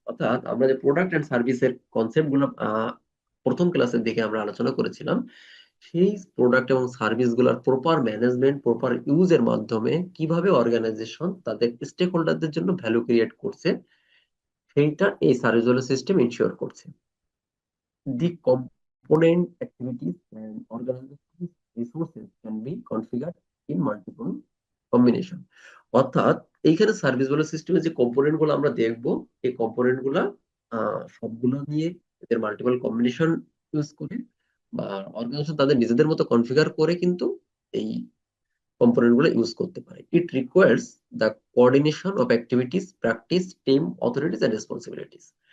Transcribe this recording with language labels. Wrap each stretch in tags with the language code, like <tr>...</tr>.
<bn>অর্থাৎ আমরা যে প্রোডাক্ট এন্ড সার্ভিসের কনসেপ্ট গুলো প্রথম ক্লাসের দিকে আমরা আলোচনা করেছিলাম, সেই প্রোডাক্ট এবং সার্ভিস গুলার প্রপার ম্যানেজমেন্ট, প্রপার ইউজের মাধ্যমে কিভাবে অর্গানাইজেশন তাদের স্টেক হোল্ডারদের জন্য ভ্যালু ক্রিয়েট করছে, সেইটা এই সার্ভিস ভ্যালু সিস্টেম ইনশিওর করছে।</bn> <en>The component activities and organizational resources can be configured in multiple combination.</en> <bn>অর্থাৎ এইখানে সার্ভিস ভ্যালু সিস্টেমের যে কম্পোনেন্ট গুলো আমরা দেখবো, এই কম্পোনেন্ট গুলা সবগুলো নিয়ে এদের মাল্টিপল কম্বিনেশন ইউজ করে বা অর্গানাইজেশন তাদের নিজেদের মতো কনফিগার করে কিন্তু এই কম্পোনেন্ট গুলো ইউজ করতে পারে।</bn> <en>It requires the coordination of activities, practice, team, authorities and responsibilities.</en>